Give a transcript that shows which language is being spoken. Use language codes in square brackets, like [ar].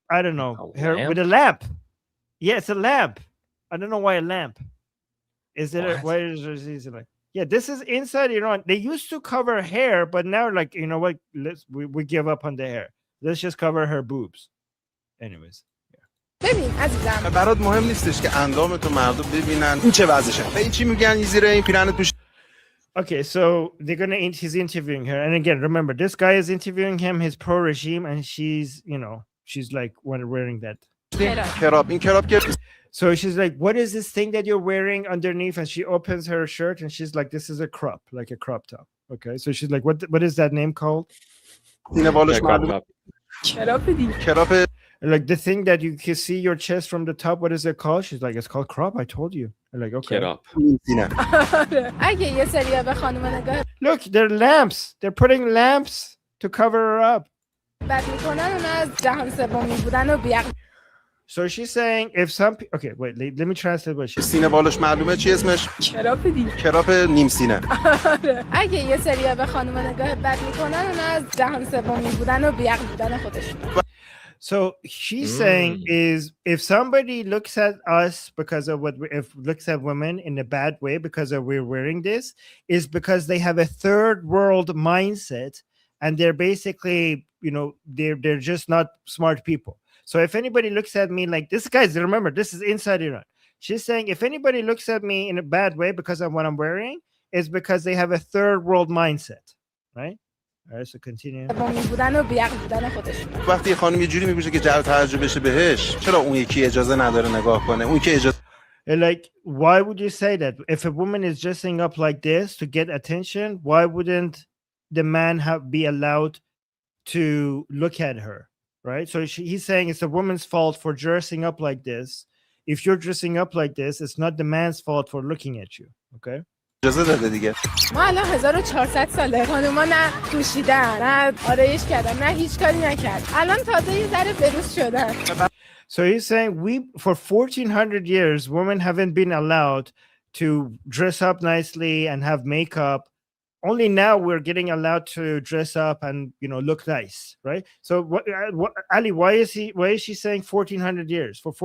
[en] I don't know, her with a lamp. Yeah, it's a lamp. I don't know why a lamp. Is it? Why is it like? Yeah, this is inside Iran. They used to cover hair, but now, like, you know what? We give up on the hair. Let's just cover her boobs. Anyways. [fa] ببین عزیزم برات مهم نیستش که اندامتو مردم ببینن این چه وضعشه. به چی میگن این زیر این پیرن توش. [en] Okay, so he's interviewing her. And again, remember, this guy is interviewing him, his pro-regime, and she's like wearing that [fa] کراب این کراب که [en] So she's like, what is this thing that you're wearing underneath? And she opens her shirt and she's like, this is a crop, like a crop top. Okay. So she's like, what is that name called? [fa] سینه بالش [en] Yeah, crop [fa] معلومه [en] top. [fa] کراب [en] Like the thing that you can see your chest from the top, what is it called? She's like, it's called crop. I told you. I'm like, okay. Get up. [fa] سینه اگه یه سری به خانم نگاه [en] Look, they're lamps. They're putting lamps to cover her up. [fa] بد میکنن اون از جهان سومی بودن و بیق [en] So she's saying if some okay, wait, let me translate what she's [fa] سینه بالش معلومه چی اسمش کراب دیگه کراب نیم سینه اگه یه سری به خانم نگاه بد میکنن اون از جهان سومی بودن و بیق بودن خودشون [en] So she's saying is if somebody looks at us because of what if looks at women in a bad way because of we're wearing this is because they have a third world mindset and they're basically, you know, they're just not smart people. So if anybody looks at me like this, guys, remember this is inside Iran. She's saying if anybody looks at me in a bad way because of what I'm wearing, it's because they have a third world mindset, right? All right, so continue. [fa] سومی بودن و بیق بودن خودشون وقتی یه خانم یه جوری میگوشه که جلب توجه بشه بهش چرا اون یکی اجازه نداره نگاه کنه اون که اجازه [en] And like, why would you say that? If a woman is dressing up like this to get attention, why wouldn't the man be allowed to look at her, right? So he's saying it's a woman's fault for dressing up like this. If you're dressing up like this, it's not the man's fault for looking at you, okay? [fa] اجازه داده دیگه ما الان 1400 ساله خانوما نه پوشیدن نه آرایش کردن نه هیچ کاری نکرد الان تازه یه ذره بروز شدن [en] So he's saying for 1400 years, women haven't been allowed to dress up nicely and have makeup. Only now we're getting allowed to dress up and, you know, look nice, right? So what Ali, why is she saying 1400 years?